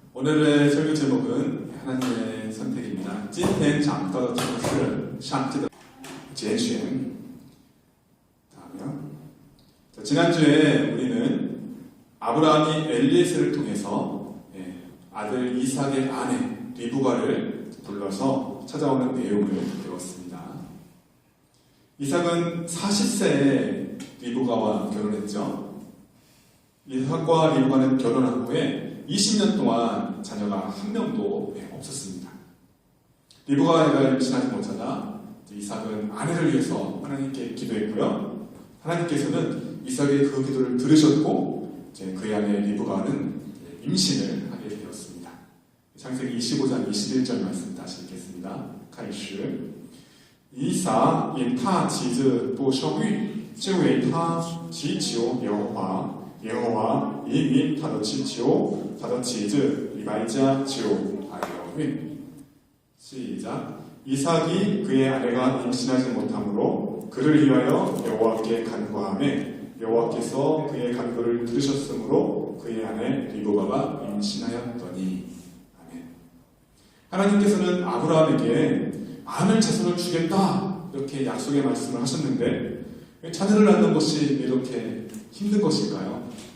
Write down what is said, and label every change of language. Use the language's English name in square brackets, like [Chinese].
[Korean] 오늘의 설교 제목은 하나님의 선택입니다. [Chinese] 今天讲到的题目是上帝的拣选. [Korean] 다음이요. 지난주에 우리는 아브라함이 엘리에셀을 통해서 아들 이삭의 아내 리브가를 불러서 찾아오는 내용을 배웠습니다. 이삭은 40세에 리브가와 결혼했죠. 이삭과 리브가는 결혼한 후에 20년 동안 자녀가 한 명도 없었습니다. 리브가가 임신하지 못하자 이삭은 아내를 위해서 하나님께 기도했고요. 하나님께서는 이삭의 그 기도를 들으셨고 그의 아내 리브가는 임신을 하게 되었습니다. 창세기 25장 21절 말씀 다시 읽겠습니다. [Chinese] 开始以撒因他妻子不生育，就为他祈求耶和华，耶和华应允他的祈求，他的妻子利百加就怀了孕。 [Korean] 시작. 이삭이 그의 아내가 임신하지 못하므로 그를 위하여 여호와께 간구하매 여호와께서 그의 간구를 들으셨으므로 그의 아내 리브가가 임신하였더니. 아멘. 하나님께서는 아브라함에게 많은 자손을 주겠다 이렇게 약속의 말씀을 하셨는데 자녀를 낳는 것이 이렇게 힘든 것일까요?